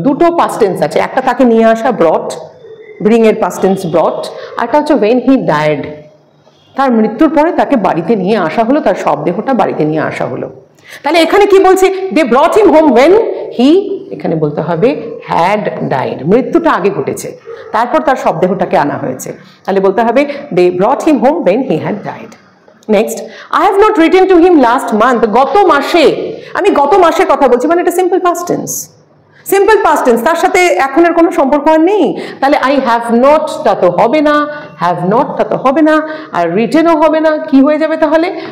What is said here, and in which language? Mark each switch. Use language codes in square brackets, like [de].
[bn] দুটো past tense আছে, একটা তাকে নিয়ে আসা ব্রট, ব্রিং এর পাস্ট টেন্স ব্রট, আরটা হচ্ছে [en] when he died, [bn] তার মৃত্যুর পরে তাকে বাড়িতে নিয়ে আসা হলো, তার শবদেহটা বাড়িতে নিয়ে আসা হলো। তাহলে এখানে কি বলছে? [en] they brought him home when he, [bn] এখানে বলতে হবে [en] had died, [bn] মৃত্যুটা আগে ঘটেছে, তারপর তার শবদেহটাকে আনা হয়েছে। তাহলে বলতে হবে [en] They brought him home when he had died. Next, I have not written to him last month. [bn] গত মাসে, আমি গত মাসের কথা বলছি, মানে এটা simple past tense. Simple past tense, তার সাথে এখনের কোনো সম্পর্ক আর নেই। তাহলে [en] I have not [bn] টা তো হবে না, হ্যাভ নট টা তো হবে না, আর রিটেনও হবে না। কি হয়ে যাবে তাহলে?